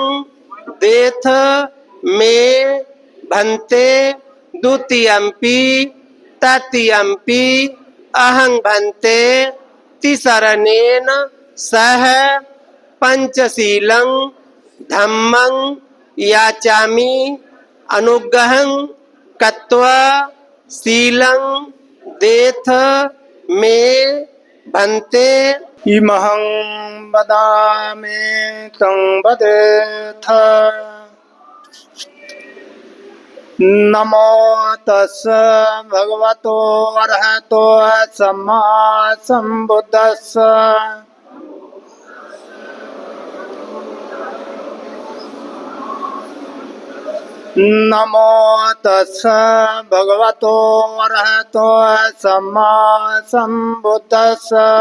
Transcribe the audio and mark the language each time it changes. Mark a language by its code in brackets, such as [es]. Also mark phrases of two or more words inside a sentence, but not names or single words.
[pi] देथ मे भन्ते, द्वितीयंपि तृतीयंपि अहं भन्ते, तिसरनेन सह पंचशीलं धम्मं याचामि अनुग्रहं कृत्वा शीलं देथ मे भन्ते। इमहं वदामि तं वदेथ। नमो तस्स भगवतो अरहतो सम्मा सम्बुद्धस्स। नमो तस्स भगवतो अरहतो सम्मा सम्बुद्धस्स।